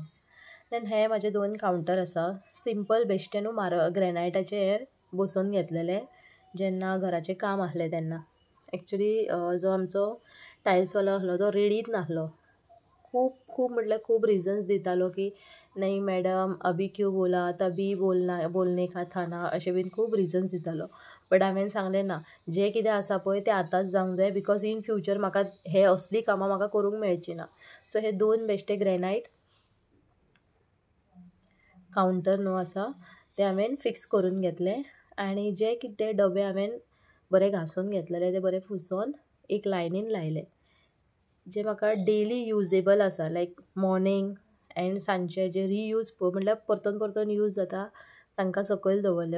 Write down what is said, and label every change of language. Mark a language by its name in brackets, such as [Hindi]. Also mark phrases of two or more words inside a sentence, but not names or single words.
[Konkani] देन हे म्हाजे 2 कावंटर आसा. सिंपल बेश्टेनू ग्रेनायटाचेर बसोवन घेतलेले जेन्ना घराचें काम आसलें तेन्ना. एक्चुली जो आमचो टायल्सवालो आसलो तो रेडीच नासलो. खूब म्हटल्यार खूब रिजन्स दितालो की [Hindi] नहीं मॅडम अभी क्यों बोला तभी बोलने का था ना [Konkani] अशें बीन खूब रिजन्स दितालो. बट हांवें सांगलें ना जें कितें आसा पळय तें आतांच जावंक जाय [English] because in future [Konkani] म्हाका हे असली कामां म्हाका करूंक मेळची ना. सो हे 2 बेश्टे ग्रेनायट कावंटर न्हू आसा ते हांवें फिक्स करून घेतले आनी जे कितें डबे हांवें बरे घासून घेतलेले ते बरे पुसोन एक लायनीन लायले जे म्हाका [English] daily usable [Konkani] आसा [English] like morning and [Konkani] सांजचे जे रियूज म्हटल्यार परतून यूज जाता तांकां सकयल दवरले.